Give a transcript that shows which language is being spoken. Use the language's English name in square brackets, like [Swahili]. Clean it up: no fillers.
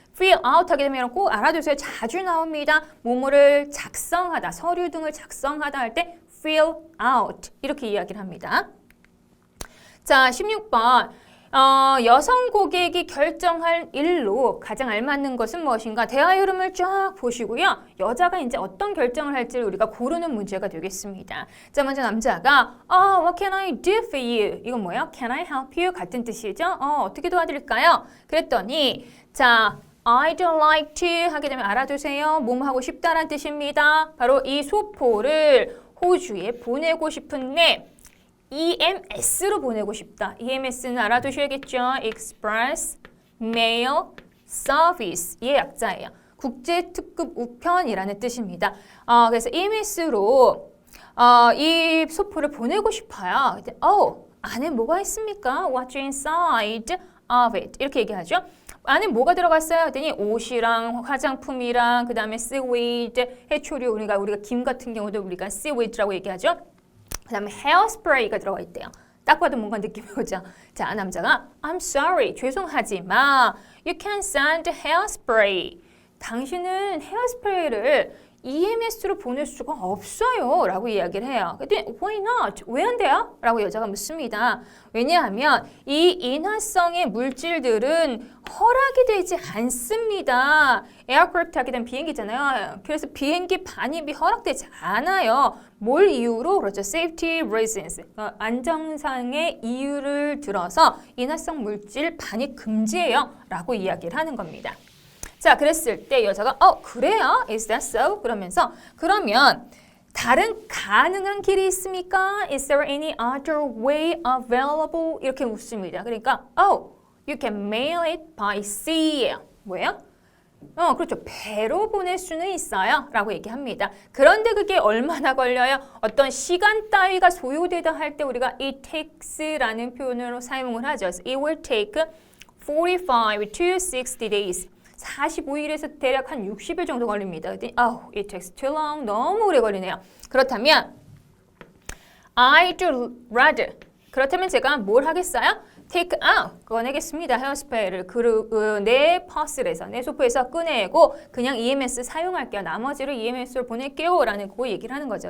[Korean] fill out 하게 되면 꼭 알아두세요. 자주 나옵니다. 뭐뭐를 작성하다, 서류 등을 작성하다 할 때 fill out 이렇게 이야기를 합니다. 자, 16번. 여성 고객이 결정할 일로 가장 알맞는 것은 무엇인가? 대화의 흐름을 쫙 보시고요. 여자가 이제 어떤 결정을 할지를 우리가 고르는 문제가 되겠습니다. 자, 먼저 남자가 [English] what can I do for you? [Korean] 이건 뭐예요? [English] Can I help you? [Korean] 같은 뜻이죠? 어떻게 도와드릴까요? 그랬더니 자, [English] I'd like to [Korean] 하게 되면 알아두세요. 뭐뭐 하고 싶다라는 뜻입니다. 바로 이 소포를 호주에 보내고 싶은데 EMS로 보내고 싶다. EMS는 알아두셔야겠죠. [English] Express Mail Service. [Korean] 의 약자예요. 국제특급 우편이라는 뜻입니다. 그래서 EMS로 이 소포를 보내고 싶어요. 안에 뭐가 있습니까? [English] What's inside of it? [Korean] 이렇게 얘기하죠. 안에 뭐가 들어갔어요? 그랬더니 옷이랑 화장품이랑 그 다음에 seaweed, 해초류. 우리가 김 같은 경우도 우리가 seaweed라고 얘기하죠. 그 다음에 헤어스프레이가 들어가 있대요. 딱 봐도 뭔가 느낌이 오죠. 자, 남자가 [English] I'm sorry, [Korean] 죄송하지만 [English] You can't send hairspray. [Korean] 당신은 헤어스프레이를 EMS로 보낼 수가 없어요 라고 이야기를 해요. [English] 그랬더니 Why not? [Korean] 왜 안 돼요? 라고 여자가 묻습니다. 왜냐하면 이 인화성의 물질들은 허락이 되지 않습니다. 에어크래프트 하게 된 비행기잖아요. 그래서 비행기 반입이 허락되지 않아요. 뭘 이유로? 그렇죠. [English] Safety reasons. [Korean] 안정상의 이유를 들어서 인화성 물질 반입 금지예요. 라고 이야기를 하는 겁니다. 자, 그랬을 때 여자가 그래요? [English] Is that so? [Korean] 그러면서 그러면 다른 가능한 길이 있습니까? [English] Is there any other way available? [Korean] 이렇게 묻습니다. 그러니까 [English] you can mail it by sea. [Korean] 뭐예요? 그렇죠. 배로 보낼 수는 있어요. 라고 얘기합니다. 그런데 그게 얼마나 걸려요? 어떤 시간 따위가 소요되다 할 때 우리가 it takes라는 표현으로 사용을 하죠. 그래서 [English] it will take 45 to 60 days. [Korean] 45일에서 대략 한 60일 정도 걸립니다. 그랬더니 [English] it takes too long. [Korean] 너무 오래 걸리네요. 그렇다면 [English] I'd rather. [Korean] 그렇다면 제가 뭘 하겠어요? [English] take out. [Korean] 꺼내겠습니다. 헤어스프레이를 내 퍼스에서, 내 소포에서 꺼내고 그냥 EMS 사용할게요. 나머지를 EMS로 보낼게요. 라는 그 얘기를 하는 거죠.